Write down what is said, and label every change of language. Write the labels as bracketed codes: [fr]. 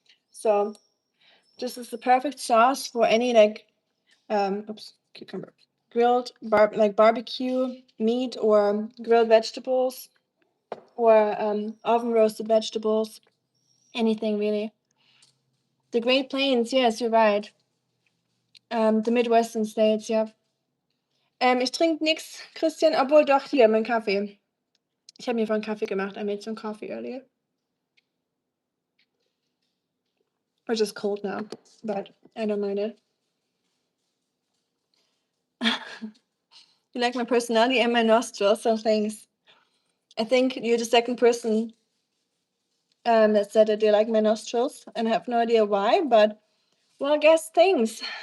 [en] So this is the perfect sauce for any like cucumber grilled like barbecue meat or grilled vegetables or oven roasted vegetables, anything really. The Great Plains, yes, you're right. The Midwestern States, yeah. [de] Ich trinke nichts, Christian, obwohl doch hier mein Kaffee. Ich habe mir vorhin Kaffee gemacht. [en] I made some coffee earlier. Which is cold now, but I don't mind it. You like my personality and my nostrils, so thanks. I think you're the second person that said that they like my nostrils, and I have no idea why, but well, I guess thanks.